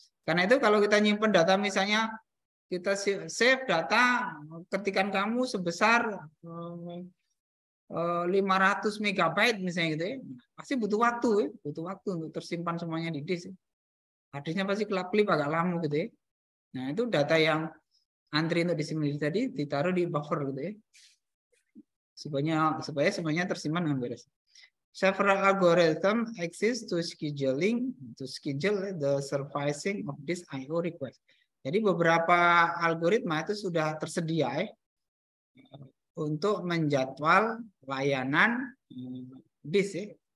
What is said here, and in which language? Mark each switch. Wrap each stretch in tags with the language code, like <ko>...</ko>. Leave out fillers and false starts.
<id>Karena itu kalau kita nyimpen data misalnya kita save data ketikan kamu sebesar 500 megabyte misalnya gitu ya. Pasti butuh waktu ya. Butuh waktu untuk tersimpan semuanya di disk. Harddisknya pasti kelap-kelip agak lama gitu ya. Nah itu data yang antri untuk disimpan tadi ditaruh di buffer gitu ya. Supaya semuanya tersimpan dengan beres.</id> <en>Several algorithms exist to schedule the servicing of this I/O request.</en> <id>Jadi beberapa algoritma itu sudah tersedia ya, untuk menjadwal layanan disk ya.</id>